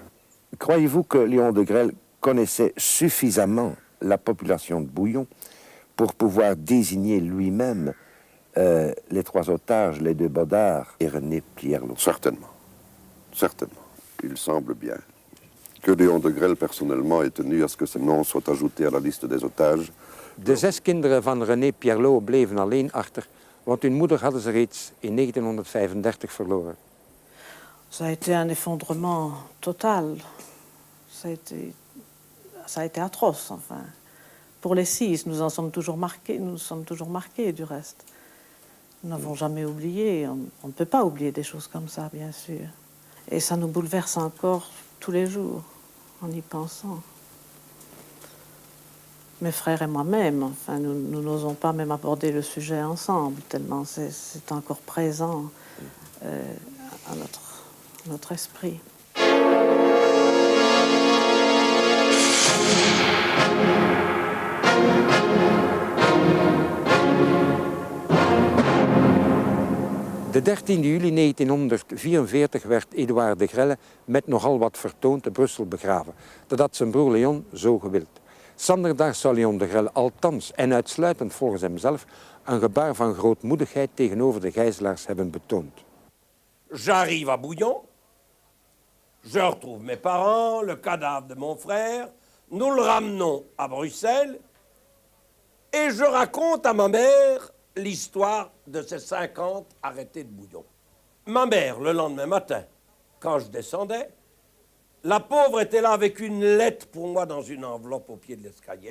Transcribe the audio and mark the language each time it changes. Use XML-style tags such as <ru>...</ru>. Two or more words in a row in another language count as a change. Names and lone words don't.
<fr>Croyez-vous que Léon de Grelle connaissait suffisamment la population de Bouillon pour pouvoir désigner lui-même les 3 otages, les 2 Baudard et René Pierlot? Certainement. Certainement. Il semble bien que Léon de Grelle personnellement ait tenu à ce que ce nom soit ajouté à la liste des otages.</fr> <nl>De 6 kinderen van René Pierlot bleven alleen achter, want hun moeder hadden ze reeds in 1935 verloren.</nl> <fr>Ça a été un effondrement total. Ça a été atroce, enfin. Pour les 6, nous en sommes toujours marqués, du reste. Nous n'avons jamais oublié, on ne peut pas oublier des choses comme ça, bien sûr. Et ça nous bouleverse encore tous les jours, en y pensant. Mes frères et moi-même, enfin, nous n'osons pas même aborder le sujet ensemble, tellement c'est encore présent à notre esprit.</fr> <nl>De 13 juli 1944 werd Édouard de Grelle met nogal wat vertoon te Brussel begraven. Dat had zijn broer Léon zo gewild. Zanderdaags zou Léon de Grelle althans en uitsluitend volgens hemzelf een gebaar van grootmoedigheid tegenover de gijzelaars hebben betoond.</nl> <fr>J'arrive à Bouillon, je retrouve mes parents, le cadavre de mon frère, nous le ramenons à Bruxelles et je raconte à ma mère l'histoire de ces 50 arrêtés de Bouillon. Ma mère, le lendemain matin, quand je descendais, la pauvre était là avec une lettre pour moi dans une enveloppe au pied de l'escalier.</fr>